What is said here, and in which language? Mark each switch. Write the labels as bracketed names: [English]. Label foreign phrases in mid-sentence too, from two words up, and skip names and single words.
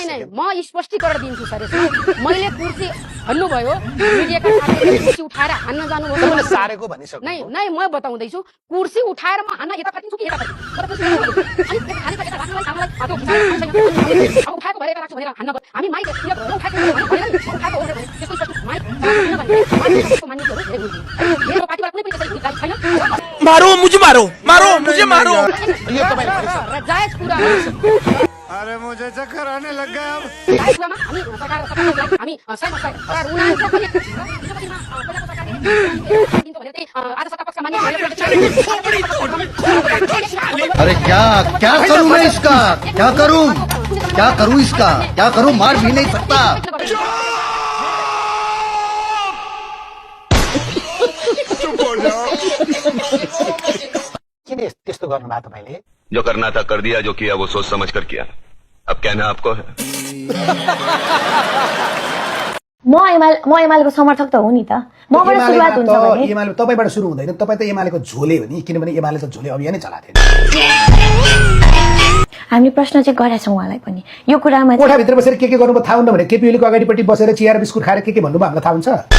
[Nepali] नै म स्पष्टीकरण दिन्छु सर। मैले कुर्सी भन्नुभयो, मिडियाका साथीहरूले कुर्सी उठाएर हान्न जानुभयो, तपाईँले सारेको भनिसक्नु। नै म बताउँदैछु, कुर्सी उठाएर म हान्न यता फर्किन्छु कि यता हामी माइक [Hindi] मारो मुझे, मारो मुझे, मारो। [Nepali] जायज कुरा। [Hindi] अरे मुझे चक्कर आने लग गया अब। अरे क्या करूं मैं इसका? क्या करूं इसका? क्या करूं? मार भी नहीं सकता। [Nepali] किन त्यस्तो गर्नुभयो तपाईँले? [Hindi] जो करना था कर दिया, जो किया वो सोच समझ कर किया। अब कहना आपको है। [Nepali] म एमालेको समर्थक त हो नि त। मबाट सुरुवात हुन्छ भने एमाले तपाईबाट सुरु हुँदैन। तपाईँ त एमालेको झोले हो नि, किनभने एमाले त झोले अभियानै चलाएको थियो। हामीले प्रश्न चाहिँ गरेका छौँ उहाँलाई पनि यो कुरामा। कोठाभित्र बसेर के गर्नुभयो थाहा हुन्न भने केपी ओलीको अगाडिपट्टि बसेर चिया र बिस्कुट खाएर के भन्नुभयो हामीलाई थाहा हुन्छ?